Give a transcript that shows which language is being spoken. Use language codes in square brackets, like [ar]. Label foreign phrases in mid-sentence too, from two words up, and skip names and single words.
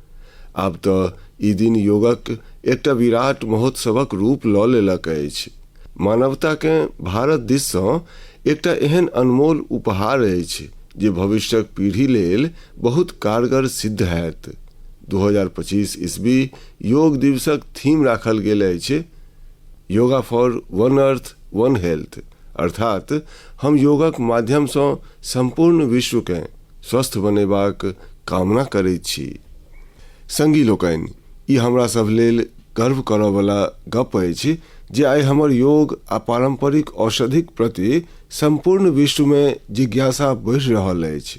[mai] आब तऽ ई दिन योगक एकटा विराट महोत्सवक रूप लऽ लेलक अछि। मानवता के भारत दिस सँ एकटा एहन अनमोल उपहार अछि जे भविष्यक पीढ़ी लेल बहुत कारगर सिद्ध हैत। 2025 ईस्वी योग दिवसक थीम राखल गेल अछि, [en] Yoga for One Earth One Health, [mai] अर्थात हम योगक माध्यम सँ संपूर्ण विश्व के स्वस्थ बनेबाक कामना करैत छी। संगी लोकनि, ई हमरा सब लेल गर्व करय वाला गप अछि जे आइ हमर योग आ पारंपरिक औषधिक प्रति संपूर्ण विश्व में जिज्ञासा बढ़ि रहल अछि।